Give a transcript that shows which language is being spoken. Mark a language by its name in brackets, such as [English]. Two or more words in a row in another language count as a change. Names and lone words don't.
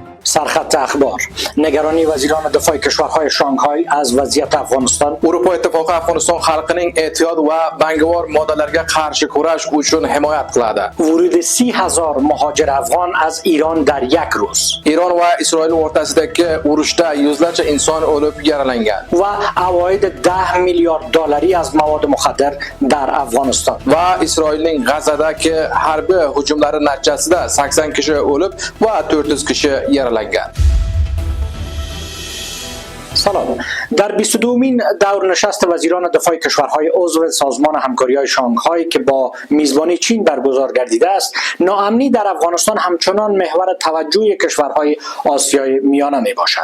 [Persian] سرخط اخبار: نگرانی وزیران دفاع کشورهای شانگهای از وضعیت افغانستان. [Uzbek] Avrupa Ittifoqi Afg'oniston xalqining ehtiyot va bangovor moddalarga qarshi kurash uchun himoyat qiladi. [Persian] ورود 30,000 مهاجر افغان از ایران در یک روز. [Uzbek] Eron va Isroil o'rtasidagi urushda yuzlarcha inson o'lib yaralangan [Persian] و عواید 10 میلیارد دلاری از مواد مخدر در افغانستان. [Uzbek] va Isroilning G'azadagi harbiy hujumlari natijasida 80 kishi o'lib va 400 kishi yaralangan. [Persian] سلام. در 22مین دور نشست وزیران دفاع کشورهای عضو سازمان همکاری‌های شانگهای که با میزبانی چین برگزار گردیده است، ناامنی در افغانستان همچنان محور توجه کشورهای آسیای میانه می باشد.